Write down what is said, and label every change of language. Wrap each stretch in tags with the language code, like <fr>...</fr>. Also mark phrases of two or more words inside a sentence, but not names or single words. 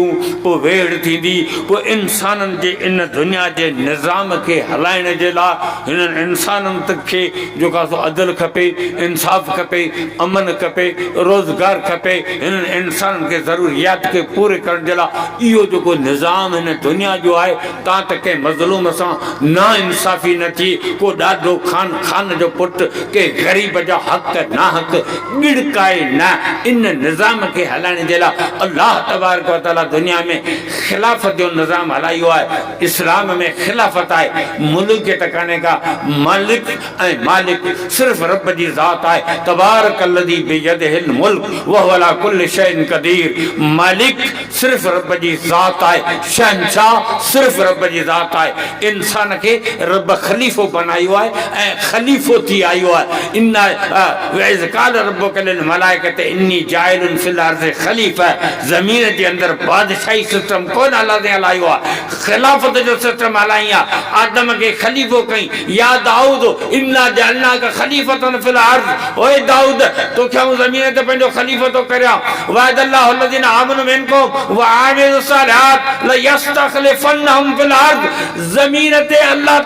<sd>पोइ वेड़ थींदी पोइ इंसाननि जे इन दुनिया जे निज़ाम खे हलाइण जे लाइ हिननि इंसाननि खे जेका सो अदल खपे इंसाफ़ खपे अमन खपे रोज़गार खपे हिननि इंसाननि खे ज़रूरियात खे पूरे करण जे लाइ इहो जेको निज़ाम हिन दुनिया जो आहे तव्हां त कंहिं मज़लूम सां ना इंसाफ़ी न थी को ॾाढो खान जो पुट के ग़रीब जा हक़ ना हक़ गिड़काए न इन निज़ाम खे हलाइण जे लाइ अल्लाह तबारक व तआला दुनिया में ख़िलाफ़त जो निज़ाम हलायो आहे इस्लाम में ख़िलाफ़त आहे मुल्क के टकाने का मालिक ऐं मालिक सिर्फ़ रब जी ज़ात आहे</sd> <ar>تبارك الذي بيده الملك وهو على كل شيء قدير</ar> <sd>मालिक सिर्फ रब जी ज़ात आहे शहंशाह सिर्फ रब जी ज़ात आहे इंसान के रब खलीफ़ो बनायो आहे ऐं खलीफ़ो थी आयो आहे</sd> <ar>إنا وإذ قال ربك للملائكة إني جاعل في الأرض خليفة</ar> <sd>ज़मीन जे अंदरि बादशाही सिस्टम कोन हलायो आहे ख़िलाफ़त जो सिस्टम हलाई आहे आदम के खलीफ़ो कई</sd> <ar>يا داوود إنا جعلناك خليفة في الأرض</ar> <sd>ओए दाऊद तोखे ज़मीन ते पंहिंजो खलीफ़ो तो करियां</sd> <ar>وعد الله الذين آمنوا منكم وعملوا الصالحات ليستخلفنهم في الأرض</ar> <sd>ज़मीन ते अल्लाह</sd>